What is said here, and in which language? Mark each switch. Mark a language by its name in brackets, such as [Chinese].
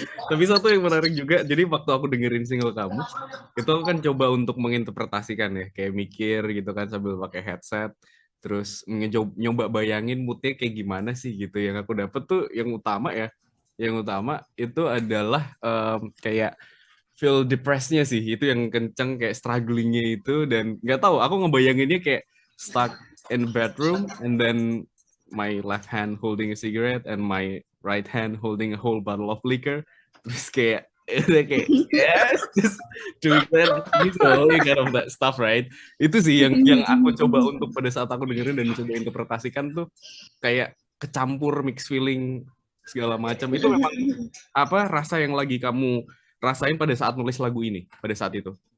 [Indonesian] Tapi satu yang menarik juga, jadi waktu aku dengerin single kamu itu aku kan coba untuk menginterpretasikan ya, kayak mikir gitu kan sambil pakai headset, terus nyoba bayangin moodnya kayak gimana sih gitu. Yang aku dapet tuh yang utama ya, yang utama itu adalah kayak [English] feel depressed- [Indonesian] nya sih, itu yang kenceng, kayak strugglingnya itu. Dan nggak tahu, aku ngebayanginnya kayak [English] stuck in the bedroom and then my left hand holding a cigarette and my right hand holding a whole bottle of liquor, [Indonesian] terus kayak kayak [English] yes, just doing that, you know, you kind of that stuff, right? [Indonesian] Itu sih yang aku coba untuk pada saat aku dengerin dan coba interpretasikan tuh, kayak kecampur mix feeling segala macam. Itu memang apa rasa yang lagi kamu rasain pada saat nulis lagu ini pada saat itu?